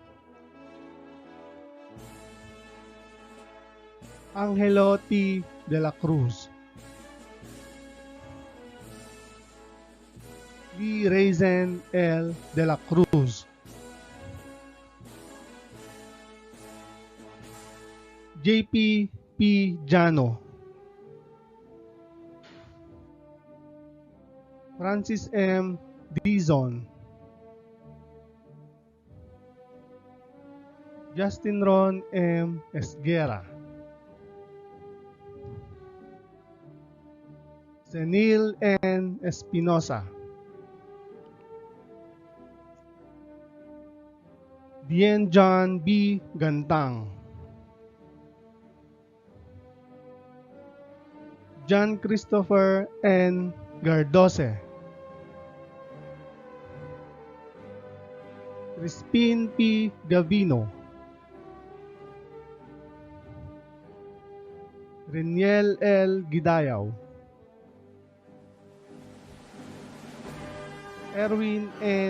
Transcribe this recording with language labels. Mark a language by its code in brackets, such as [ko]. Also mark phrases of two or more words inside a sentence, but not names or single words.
[en] Angelo T. De la Cruz. V. Raisin L. De la Cruz. JP P. Jano. Francis M. Dizon. Justin Ron M. Esguera. Senil N. Espinosa. Bien John B. Gantang. John Christopher N. Gardose. Crispin P. Gavino. Reniel L. Gidayaw. Erwin N.